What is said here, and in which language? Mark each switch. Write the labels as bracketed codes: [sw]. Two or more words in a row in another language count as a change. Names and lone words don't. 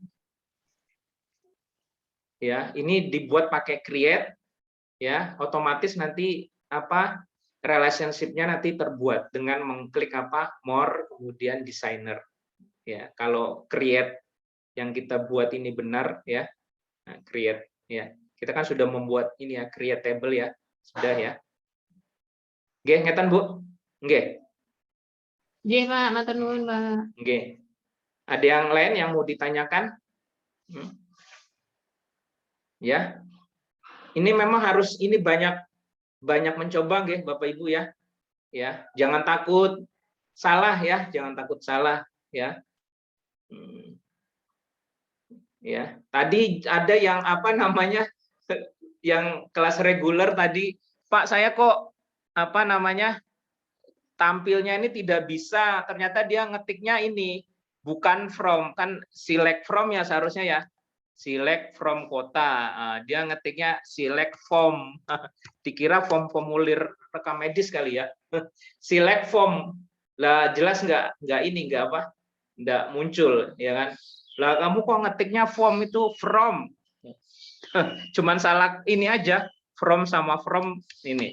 [id] Ya, ini dibuat pakai create ya, otomatis nanti apa? Relationship-nya nanti terbuat dengan mengklik apa? More kemudian designer. Ya, kalau create yang kita buat ini benar ya. Nah, create ya. Kita kan sudah membuat ini ya, [en] create table [id] ya. Sudah ya. [jv] Nggih, ngeten Bu? Nggih. Nggih, Pak, matur nuwun, Pak. Nggih. [id] Ada yang lain yang mau ditanyakan? Ya. Ini memang harus ini banyak mencoba nggih Bapak Ibu ya. Ya, jangan takut salah ya, jangan takut salah ya. Ya, tadi ada yang apa namanya yang kelas reguler tadi, Pak saya kok apa namanya tampilnya ini tidak bisa, ternyata dia ngetiknya ini bukan from, kan [en] select from [id] ya seharusnya ya. [en] select from kota. [id] Dia ngetiknya [en] select form. [id] Dikira form formulir rekam medis kali ya. [en] Select form. [id] Lah jelas nggak muncul ya kan. Lah kamu kok ngetiknya form itu from. Cuman salah ini aja, from sama from ini.